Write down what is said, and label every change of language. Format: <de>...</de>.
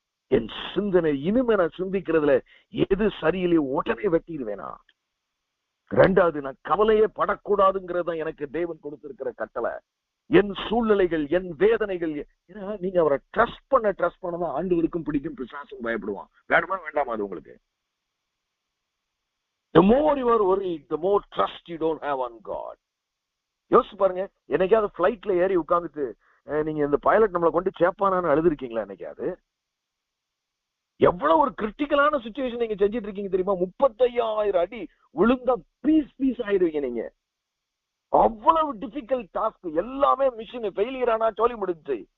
<ta>என் சிந்தனை இனிமே நான் சிந்திக்கிறதுல எது சரியில்லையோ உடனே வெட்டிடுவேனா. 2வது, நான் கவலையே படக்கூடாதுங்கிறத எனக்கு தேவன் கொடுத்திருக்கிற கட்டளை. என் சூழ்நிலைகள், என் வேதனைகள், நீங்க அவரை ட்ரஸ்ட் பண்ணதான் ஆண்டவருக்கும் பிடிக்கும், பிசாசும் பயப்படுவான். வேணுமா வேண்டாமா அது உங்களுக்கு?</ta> <en>The more you are worried, the more trust you don't have on God.</en> <ta>யோசிச்சு பாருங்க, என்னைக்காவது பிளைட்ல ஏறி உட்கார்ந்துட்டு நீங்க இந்த பைலட் நம்மளை கொண்டு சேப்பானான்னு அழுதுருக்கீங்களா? என்னைக்காவது எவ்வளவு ஒரு கிரிட்டிக்கலான சிச்சுவேஷன் நீங்க செஞ்சிட்டு இருக்கீங்க தெரியுமா? 35,000 அடி விழுந்தா பீஸ் ஆயிடுவீங்க நீங்க. அவ்வளவு டிஃபிகல்ட் டாஸ்க். எல்லாமே மிஷின் ஃபெயிலியர் ஆனா சொல்லி முடிஞ்சு.</ta>